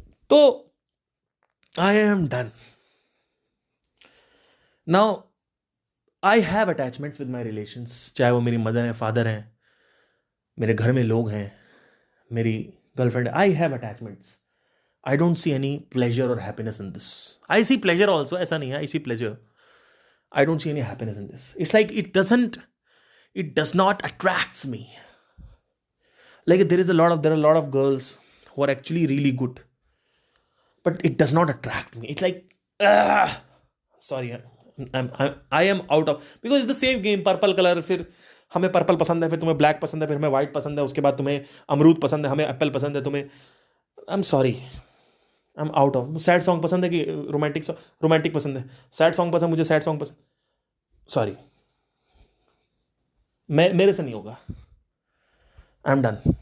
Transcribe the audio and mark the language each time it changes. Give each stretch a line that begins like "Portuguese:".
English: तो I am done now. I have attachments with my relations,
Hindi: चाहे वो मेरी मदर है, फादर हैं, मेरे घर में लोग हैं, मेरी गर्लफ्रेंड है।
English: I have attachments. I don't see any pleasure or happiness in this. I see pleasure also,
Hindi: ऐसा नहीं है,
English: I see pleasure. I don't see any happiness in this. It's like it does not attracts me. Like there are a lot of girls who are actually really good, but it does not attract me. It's like, sorry, I am out of, because it's the same game, purple color,
Hindi: फिर हमें purple पसंद है, फिर तुम्हें black पसंद है, फिर हमें व्हाइट पसंद है, उसके बाद तुम्हें अमरूद पसंद है, हमें एप्पल पसंद है, तुम्हें,
English: I am sorry, I am out of.
Hindi: Sad song पसंद है कि रोमांटिक पसंद है, सैड सॉन्ग पसंद, मुझे सैड सॉन्ग पसंद, सॉरी, मेरे से नहीं होगा,
English: I am done.